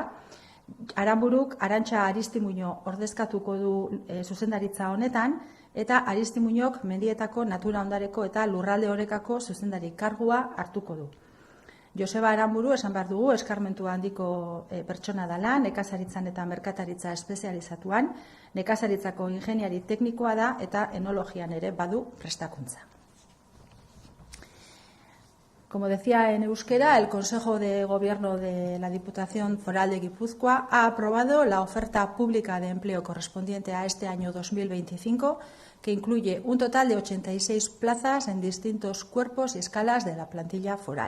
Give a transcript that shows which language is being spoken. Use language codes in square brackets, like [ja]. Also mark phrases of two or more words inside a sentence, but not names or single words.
[eu] Aranburuk Arantxa Aristimuño ordezkatuko du zuzendaritza honetan, eta Aristimuñok mendietako natura ondareko eta Lurralde Orekako zuzendari kargua hartuko du. Joseba Aranburu esan behar dugu eskarmentu handiko pertsona dela, nekazaritzan eta merkataritza espezializatuan, nekazaritzako ingeniari teknikoa da eta enologian ere badu prestakuntza. [es] Como decía en euskera, el Consejo de Gobierno de la Diputación Foral de Guipúzcoa ha aprobado la oferta pública de empleo correspondiente a este año 2025, que incluye un total de 86 plazas en distintos cuerpos y escalas de la plantilla foral.